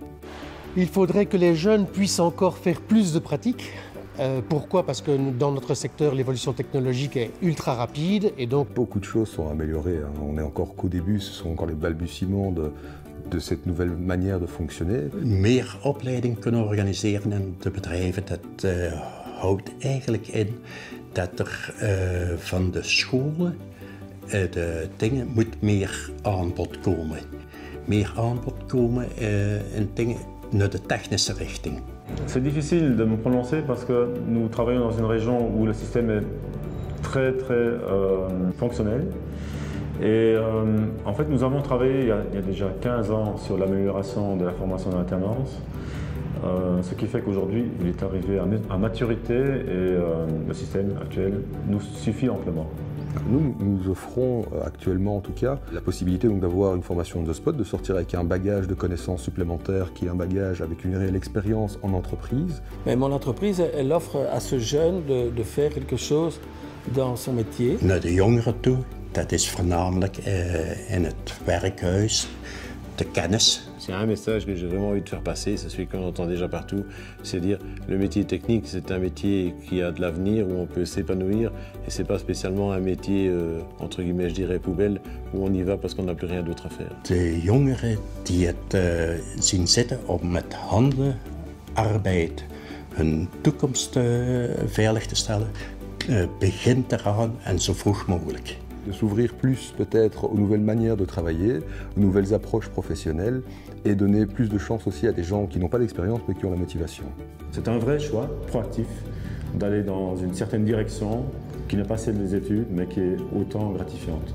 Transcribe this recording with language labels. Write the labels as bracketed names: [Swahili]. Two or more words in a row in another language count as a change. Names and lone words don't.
[French] Il faudrait que les jeunes puissent encore faire plus de pratiques. Pourquoi? Parce que dans notre secteur, l'évolution technologique est ultra rapide et donc... Beaucoup de choses sont améliorées. On n'est encore qu'au début, ce sont encore les balbutiements de cette nouvelle manière de fonctionner. [Dutch] Meer opleiding kunnen organiseren in de bedrijven, dat houdt eigenlijk in dat er van de scholen de dingen moet meer aanbod komen. Meer aanbod komen in dingen naar de technische richting. [French] C'est difficile de me prononcer parce que nous travaillons dans une région où le système est très fonctionnel. Et en fait, nous avons travaillé il y a déjà 15 ans sur l'amélioration de la formation en alternance, ce qui fait qu'aujourd'hui, il est arrivé à maturité et le système actuel nous suffit amplement. Nous offrons actuellement en tout cas la possibilité d'avoir une formation de spot, de sortir avec un bagage de connaissances supplémentaires qui est un bagage avec une réelle expérience en entreprise. Mais mon entreprise, elle offre à ce jeune de faire quelque chose dans son métier. [Dutch] Naar de jongeren toe, dat is voornamelijk in het werkhuis, de kennis. [French] S'il y a un message que j'ai vraiment envie de faire passer, c'est celui qu'on entend déjà partout, c'est dire le métier technique, c'est un métier qui a de l'avenir, où on peut s'épanouir, et c'est pas spécialement un métier, entre guillemets, je dirais, poubelle, où on y va parce qu'on n'a plus rien d'autre à faire. [Dutch] De jongeren die het zien zitten om met handen arbeid hun toekomst veilig te stellen, begint eraan en zo vroeg mogelijk. [French] De s'ouvrir plus peut-être aux nouvelles manières de travailler, aux nouvelles approches professionnelles et donner plus de chance aussi à des gens qui n'ont pas d'expérience mais qui ont la motivation. C'est un vrai choix proactif d'aller dans une certaine direction qui n'est pas celle des études mais qui est autant gratifiante.